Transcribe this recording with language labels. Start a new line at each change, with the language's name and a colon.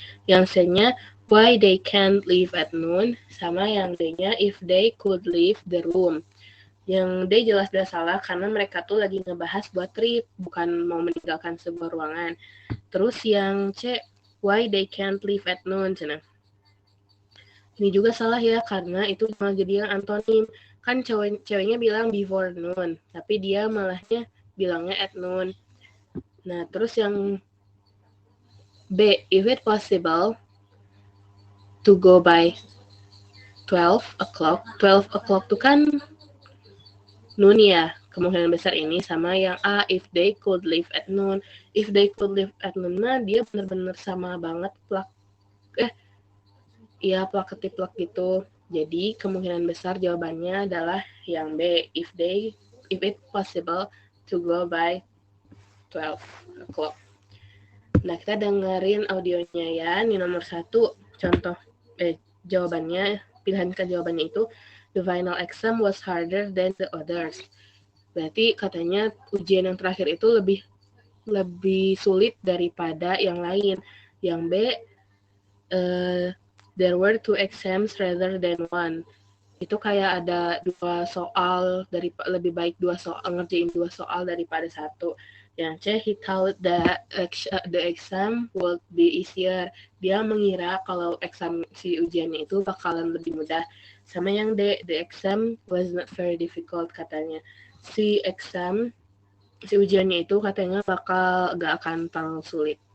Indonesian: Yang C-nya
English: why they can't leave at noon,
Indonesian: sama yang D-nya
English: if they could leave the room.
Indonesian: Yang D jelas-jelas salah karena mereka tuh lagi ngebahas buat trip, bukan mau meninggalkan sebuah ruangan. Terus yang C,
English: why they can't leave at noon.
Indonesian: Ini juga salah ya, karena itu malah jadi yang antonim. Kan ceweknya bilang before noon, tapi dia malahnya bilangnya at noon. Nah, terus yang B,
English: if it possible to go by 12 o'clock.
Indonesian: 12 o'clock tuh kan noon ya, kemungkinan besar ini. Sama yang A,
English: if they could leave at noon. If they could leave at noon,
Indonesian: nah dia benar-benar sama banget plak ketiplak gitu. Jadi kemungkinan besar jawabannya adalah yang B,
English: if it possible to go by 12 o'clock.
Indonesian: Nah, kita dengerin audionya ya. Ini nomor 1 contoh jawabannya pilihan jawabannya itu
English: the final exam was harder than the others.
Indonesian: Berarti katanya ujian yang terakhir itu lebih sulit daripada yang lain. Yang B,
English: there were 2 exams rather than 1.
Indonesian: Itu kayak ada 2 soal, lebih baik 2 soal, ngerjain 2 soal daripada 1. Yang C,
English: he thought that the exam would be easier.
Indonesian: Dia mengira kalau si ujiannya itu bakalan lebih mudah. Sama yang D,
English: the exam was not very difficult
Indonesian: katanya. Si ujiannya itu katanya gak akan terlalu sulit.